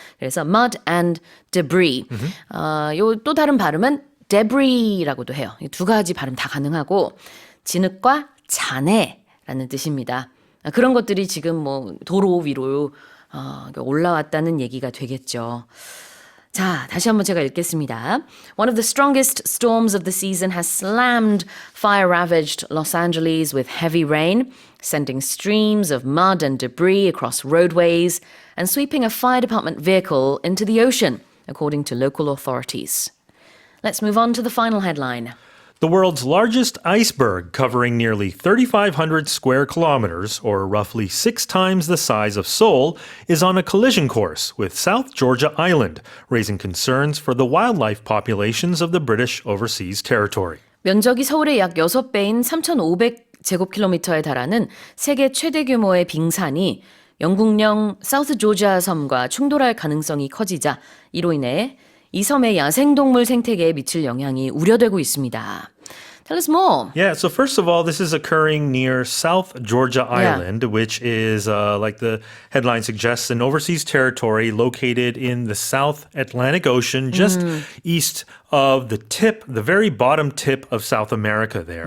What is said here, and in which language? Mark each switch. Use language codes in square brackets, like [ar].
[ko] 그래서 mud and debris. 요 또 다른 발음은 debris라고도 해요. 이 두 가지 발음 다 가능하고 진흙과 잔해라는 뜻입니다. 그런 것들이 지금 도로 위로 올라왔다는 얘기가 되겠죠. 자, 다시 한번 제가 읽겠습니다. [en] One of the strongest storms of the season has slammed fire-ravaged Los Angeles with heavy rain, sending streams of mud and debris across roadways and sweeping a fire department vehicle into the ocean, according to local authorities. Let's move on to the final headline. The world's largest iceberg, covering nearly 3,500 square kilometers, or roughly 6 times the size of Seoul, is on a collision course with South Georgia Island, raising concerns for the wildlife populations of the British overseas territory. [ko] 면적이 서울의 약 6배인 3,500제곱킬로미터에 달하는 세계 최대 규모의 빙산이 영국령 사우스 조지아 섬과 충돌할 가능성이 커지자 이로 인해 이 섬의 야생동물 생태계에 미칠 영향이 우려되고 있습니다. [en] Tell us more. Yeah, so first of all, this is occurring near South Georgia Island, which is, like the headline suggests, an overseas territory located in the South Atlantic Ocean, just east of the tip, the very bottom tip of South America there.